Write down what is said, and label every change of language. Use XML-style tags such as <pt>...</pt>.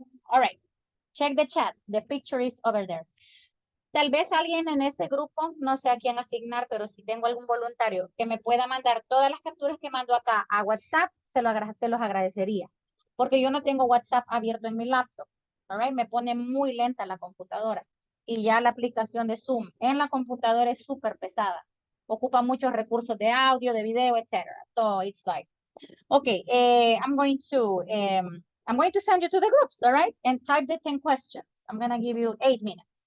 <en>All right, check the chat. The picture is over there.</en> <es>Tal vez alguien en este grupo, no sé a quién asignar, pero si tengo algún voluntario que me pueda mandar todas las capturas que mando acá a WhatsApp, se los agradecería. Porque yo no tengo WhatsApp abierto en mi laptop. All right? Me pone muy lenta la computadora. Y ya la aplicación de Zoom en la computadora es súper pesada. Ocupa muchos recursos de audio, de video, etc. So it's like, okay, I'm going to</es> <en>I'm going to send you to the groups, all right? And type the 10 questions. I'm going to give you 8 minutes.</en>